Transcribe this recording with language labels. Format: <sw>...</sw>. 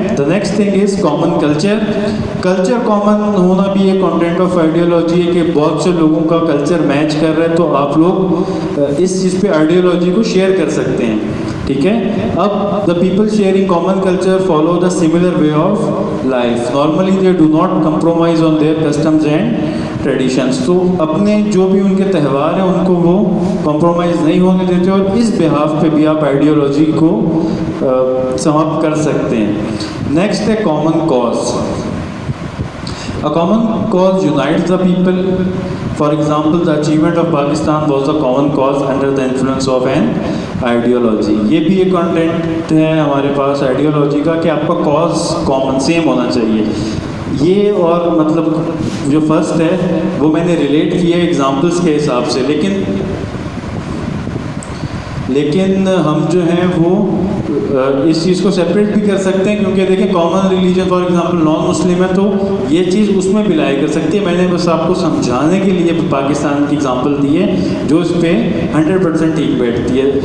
<en>The next thing is common culture.</en> <ur>Culture common ہونا بھی ایک کانٹینٹ آف آئیڈیالوجی ہے کہ بہت سے لوگوں کا کلچر میچ کر رہا ہے تو آپ لوگ اس چیز پہ آئیڈیالوجی کو شیئر کر سکتے ہیں. ٹھیک ہے.</ur> <en>اب the people sharing common culture follow the similar way of life. Normally they do not compromise on their customs and traditions.</en> <ur>تو اپنے جو بھی ان کے تہوار ہیں ان کو وہ کمپرومائز نہیں ہونے دیتے اور اس بہاف پہ بھی آپ آئیڈیالوجی کو سماپت کر سکتے ہیں. نیکسٹ ہے common cause.</ur> <en>A common cause unites the people. For example, the achievement of Pakistan was a common cause under the influence of an ideology.</en> <ur>یہ بھی ایک کنٹینٹ ہے ہمارے پاس آئیڈیالوجی کا کہ آپ کا کاز کامن سیم ہونا چاہیے. یہ اور مطلب جو فرسٹ ہے وہ میں نے ریلیٹ کیا ایگزامپلس کے حساب سے، لیکن ہم جو ہیں وہ اس چیز کو سپریٹ بھی کر سکتے ہیں، کیونکہ دیکھیں common religion for example non مسلم ہے تو یہ چیز اس میں بھی لائی کر سکتی ہے. میں نے بس آپ کو سمجھانے کے لیے پاکستان کی ایگزامپل دی ہے جو اس پہ 100% ٹھیک بیٹھتی ہے.</ur>